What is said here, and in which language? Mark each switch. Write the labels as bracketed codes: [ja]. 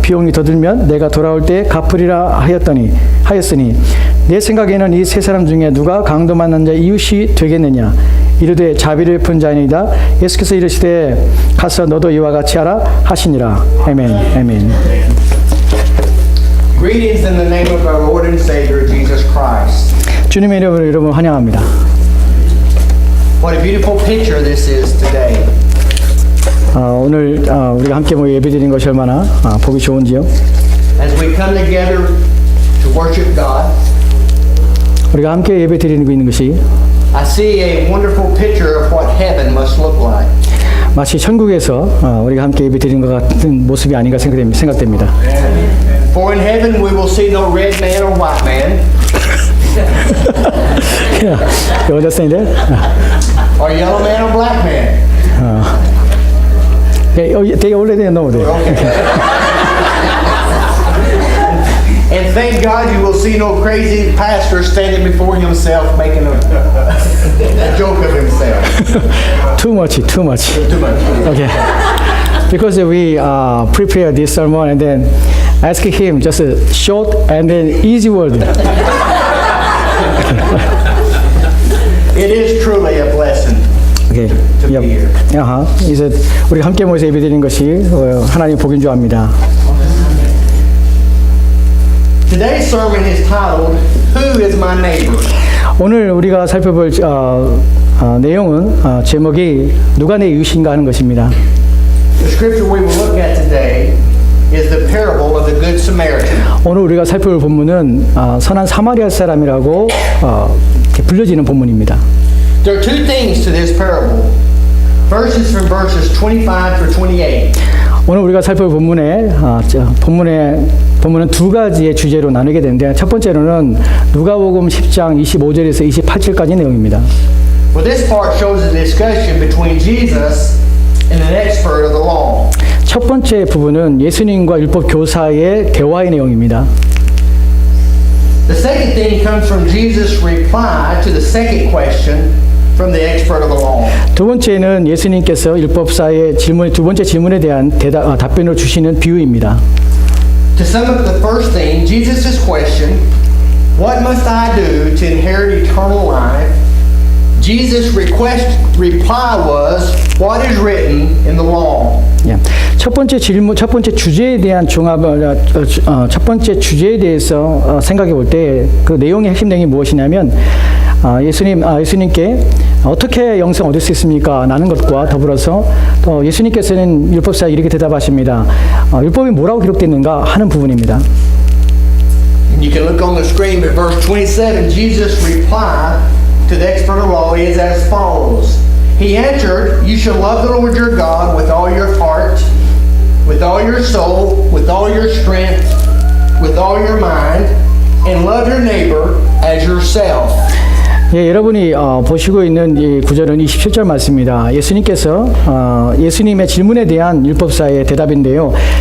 [ko] 비용이 더 들면 내가 돌아올 때 갚으리라 하였으니 내 생각에는 이 세 사람 중에 누가 강도 만난 자 이웃이 되겠느냐? 이르되 자비를 푼 자이니이다. 예수께서 이르시되 가서 너도 이와 같이 하라 하시니라. 아멘. 아멘. [en] Greetings in the name of our Lord and Savior Jesus Christ. [ko] 주님의 이름으로 여러분 환영합니다. [en] What a beautiful picture this is today. [ko] 오늘 우리가 함께 모여 예배드리는 것이 얼마나 보기 좋은지요. [en] As we come together to worship God, [ko] 우리가 함께 예배드리는 있는 것이 [en] I see a wonderful picture of what heaven must look like. [ko] 마치 천국에서 우리가 함께 예배드리는 것 같은 모습이 아닌가 생각됩니다. [en] For in heaven we will see no red man or white man. Yeah, you understand that? Or yellow man or black man. They already know that. Okay. And thank God you will see no crazy pastor standing before himself making a joke of himself. Too much. Too much. Okay. Because we prepare this sermon and then ask him just a short and then easy word. It is truly a blessing. Okay. To be here. [ko] 이제 우리 함께 모여서 예배드리는 것이 하나님 복인 줄 압니다. [en] Today's sermon is titled, Who is my neighbor? [ko] 오늘 우리가 살펴볼 내용은 제목이 누가 내 이웃인가 하는 것입니다. [en] The scripture we will look at today is the parable of the Good Samaritan. [ko] 오늘 우리가 살펴볼 본문은 선한 사마리아 사람이라고 불려지는 본문입니다. [en] There are two things to this parable. Verses from verses 25 through 28. [ko] 오늘 우리가 살펴볼 본문은 두 가지의 주제로 나누게 되는데 첫 번째로는 누가복음 10장 25절에서 28절까지 내용입니다. [en] Well, this part shows a discussion between Jesus and an expert of the law. [ko] 첫 번째 부분은 예수님과 율법 교사의 대화의 내용입니다. [en] The second thing comes from Jesus' reply to the second question from the expert of the law. [ko] 두 번째는 예수님께서 율법사의 두 번째 질문에 대한 답변을 주시는 비유입니다. [en] To sum up the first thing, Jesus' question, what must I do to inherit eternal life, Jesus' reply was, "What is written in the law?" [ko] 예. 첫 번째 질문, 첫 번째 주제에 대한 첫 번째 주제에 대해서 생각해 볼 때 그 내용의 핵심 내용이 무엇이냐면 예수님께 어떻게 영생 얻을 수 있습니까? 라는 것과 더불어서 또 예수님께서는 율법사에 이렇게 대답하십니다. 율법이 뭐라고 기록되는가 하는 부분입니다. [en] And you can look on the screen, but verse 27, Jesus' reply to the expert of law is as follows. He answered, "You shall love the Lord your God with all your heart, with all your soul, with all your strength, with all your mind, and love your neighbor as yourself." [ko] 예, 여러분이 보시고 있는 이 구절은 27절 말씀입니다. 예수님께서 예수님의 질문에 대한 율법사의 대답인데요.